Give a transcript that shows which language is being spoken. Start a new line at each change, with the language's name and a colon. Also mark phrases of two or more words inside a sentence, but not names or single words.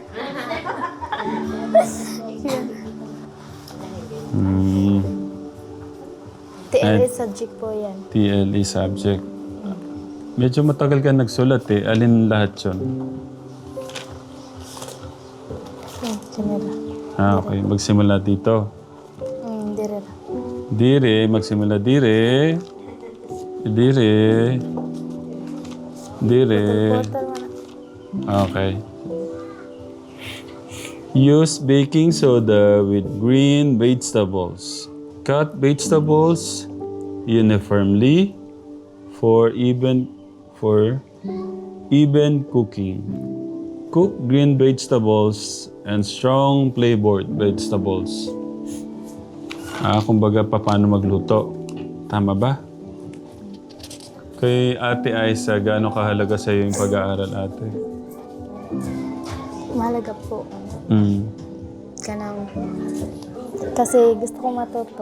Filipino: TLE subject po yan. TLE subject. Medyo matagal ka nagsulat eh. Alin lahat yun? Okay. Magsimula dito.
Cebuano: Dire. Dire. Magsimula dire. Dire. Dire.
English: Okay. Use baking soda with green vegetables. Cut vegetables uniformly for even cooking. Cook green vegetables and strong flavored vegetables.
Filipino: Kumbaga paano magluto. Tama ba? Kay Ate Aiza, gaano kahalaga sa iyo yung pag-aaral, ate? Mahalaga po. Mm. Kanang, kasi gusto kong matuto.